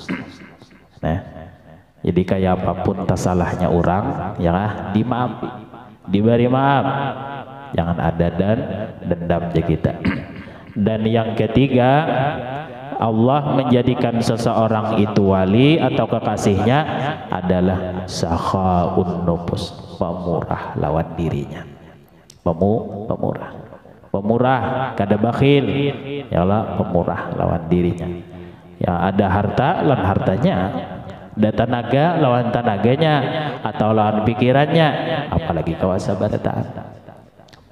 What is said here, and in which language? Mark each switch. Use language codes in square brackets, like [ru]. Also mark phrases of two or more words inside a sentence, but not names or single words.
[id] Nah, jadi kayak apapun salahnya orang, ya kan? [bjn] Dimaafi, diberi maaf. [id] Jangan ada dendam je kita. Dan yang ketiga, Allah menjadikan seseorang itu wali atau kekasihnya adalah [ar] سخاء النفوس, [bjn] pemurah lawan dirinya. Pemurah, kada bakhil, ya Allah, pemurah lawan dirinya. Ya ada harta lawan hartanya, ada tenaga lawan tenaganya, atau lawan pikirannya, apalagi kawasabaratan.